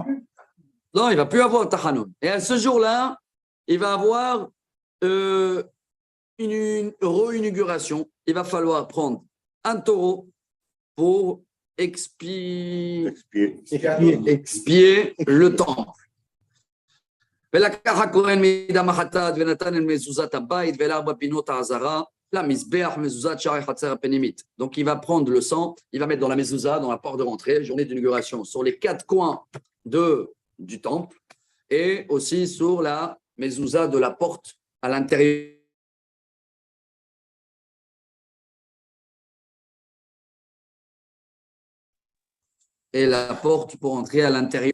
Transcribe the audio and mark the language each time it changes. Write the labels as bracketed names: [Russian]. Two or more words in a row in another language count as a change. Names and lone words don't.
[French] non, il ne va plus avoir Tahanoun. Et à ce jour-là, il va avoir une réinauguration. Il va falloir prendre un taureau pour expier le temple. [Hebrew] ולקח הכהן מדם החטאת ונתן אל מזוזת הבית ואל ארבע פינות העזרה למזבח מזוזת שער החצר הפנימית. [French] Donc il va prendre le sang, il va mettre dans la mezouza, dans la porte de rentrée, journée d'inauguration, sur les 4 coins du temple et aussi sur la mezouza de la porte à l'intérieur. Et la porte pour entrer à l'intérieur.